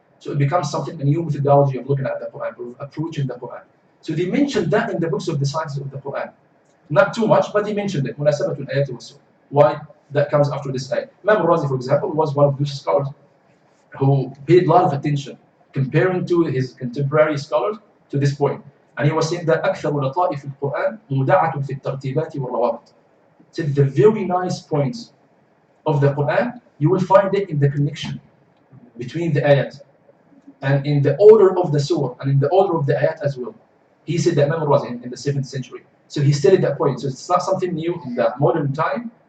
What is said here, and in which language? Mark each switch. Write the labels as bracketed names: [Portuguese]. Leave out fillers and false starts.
[English] So it becomes something, a new methodology of looking at the Quran, of approaching the Quran. So they mentioned that in the books of the sciences of the Quran. Not too much, but they mentioned it. [Arabic] مناسبة الآيات والسور. [English] Why that comes after this ayah? Imam al-Razi, for example, was one of those scholars who paid a lot of attention, comparing to his contemporary scholars to this point. And he was saying that [Arabic] أكثر لطائف القرآن مودعة في الترتيبات والروابط. [English] Said the very nice points of the Quran, you will find it in the connection between the ayat and in the order of the surah and in the order of the ayat as well. He said that Imam was in the 7th century. So he stated that point. So it's not something new in the modern time.